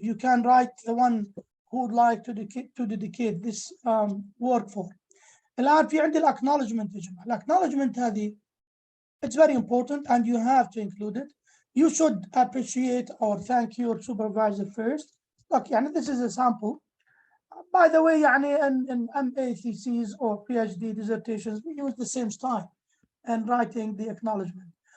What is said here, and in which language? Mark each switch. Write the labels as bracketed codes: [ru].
[en] You can write the one who would like to dedicate this work for. [ar] الآن في عندي acknowledgement يا جماعة. [en] Acknowledgement هذه it's very important and you have to include it. You should appreciate or thank your supervisor first. Look, يعني this is a sample. By the way, يعني in MA theses or PhD dissertations, we use the same style in writing the acknowledgement.